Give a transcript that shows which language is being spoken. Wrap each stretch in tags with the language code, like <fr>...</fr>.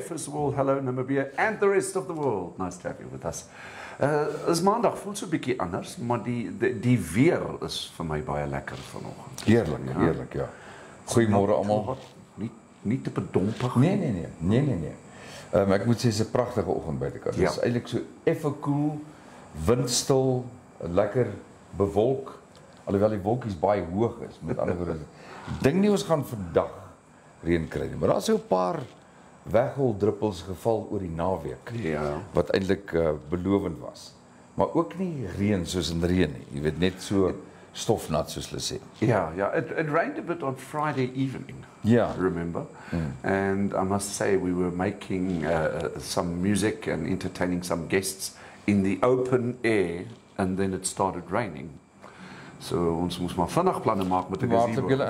<en>First of all, hello Namibia and the rest of the world. Nice to have you with us.</en> <af>Is maandag voel so 'n bietjie anders, maar die weer is vir my baie lekker vanoggend. Heerlik, ja. Goeiemôre almal. Nie te bedompig. Nee. Ek moet sê dis 'n pragtige oggend buitekant. Dit is eintlik so effe koel, windstil, lekker bewolk, alhoewel die wolkies baie hoog is. Met ander woorde, ek dink nie ons gaan vandag reën kry nie, maar daar's so 'n paar wegholdruppels geval oor die naweek. Ja. Wat eintlik belovend was. Maar ook nie reën soos in reën nie. Jy weet net so stofnat soos hulle sê.</af> <en>Yeah, it rained a bit on Friday evening. Yeah. Remember? And I must say we were making some music and entertaining some guests in the open air, and then it started raining.</en> <af>So ons moes maar vinnig planne maak met 'n gazebo.</af>